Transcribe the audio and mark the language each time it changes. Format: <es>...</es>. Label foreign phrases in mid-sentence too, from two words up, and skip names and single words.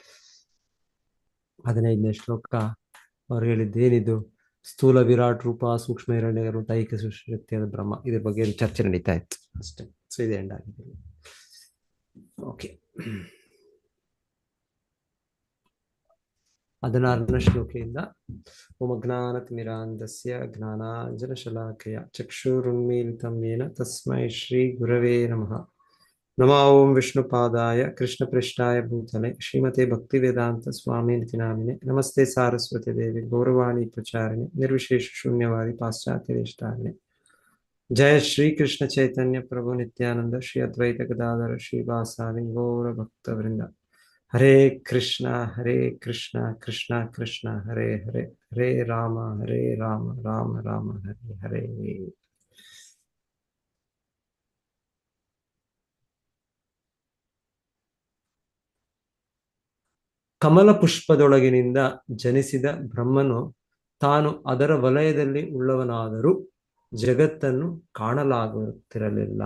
<kn>15ನೇ ಶ್ಲೋಕ ಅವ್ರು ಹೇಳಿದ್ದು ಏನಿದು, ಸ್ಥೂಲ ವಿರಾಟ್ ರೂಪ, ಸೂಕ್ಷ್ಮ ಹಿರಣ್ಯರು, ದೈಹಿಕ ಶಕ್ತಿಯಾದ ಬ್ರಹ್ಮ, ಇದ್ರ ಬಗ್ಗೆ ಚರ್ಚೆ ನಡೀತಾ ಇತ್ತು ಅಷ್ಟೇ. ಸೊ ಇದು ಎಂಡ್ ಆಗಿದೆ. ಓಕೆ, 16ನೇ ಶ್ಲೋಕೆಯಿಂದ</kn> <sa>ಓಂ ಅಜ್ಞಾನತಿಮಿರಾಂಧಸ್ಯ ಜ್ಞಾನಾಂಜನಶಲಾಕಯ ಚಕ್ಷುರುನ್ಮೀಲಿತಂ ಯೇನ ತಸ್ಮೈ ಶ್ರೀ ಗುರವೇ ನಮಃ. ನಮೋ ಓಂ ವಿಷ್ಣುಪಾದಾಯ ಕೃಷ್ಣಪೃಷ್ಠಾಯ ಭೂತಲೆ ಶ್ರೀಮತೆ ಭಕ್ತಿವೇದಾಂತ ಸ್ವಾಮಿನಿತಿ ನಾಮಿನೆ ನಮಸ್ತೆ ಸಾರಸ್ವತಿ ದೇವಿ ಗೌರವಾಣಿ ಪ್ರಚಾರಿಣಿ ನಿರ್ವಿಶೇಷ ಶೂನ್ಯವಾದಿ ಪಾಶ್ಚಾತ್ಯ ದೇಶಧಾರಿಣಿ. ಜಯ ಶ್ರೀ ಕೃಷ್ಣ ಚೈತನ್ಯ ಪ್ರಭು ನಿತ್ಯಾನಂದ ಶ್ರೀ ಅದ್ವೈತ ಗದಾಧರ ಶ್ರೀವಾಸಾದಿ ಗೌರ ಭಕ್ತವೃಂದ. ಹರೇ ಕೃಷ್ಣ ಕೃಷ್ಣ ಕೃಷ್ಣ ಹರೇ ಹರೇ, ಹರೇ ರಾಮ ರಾಮ ರಾಮ ಹರೇ ಹರೇ.</sa> <kn>ಕಮಲ ಪುಷ್ಪದೊಳಗಿನಿಂದ ಜನಿಸಿದ ಬ್ರಹ್ಮನು ತಾನು ಅದರ ವಲಯದಲ್ಲಿ ಉಳ್ಳವನಾದರೂ ಜಗತ್ತನ್ನು ಕಾಣಲಾಗುತ್ತಿರಲಿಲ್ಲ.</kn>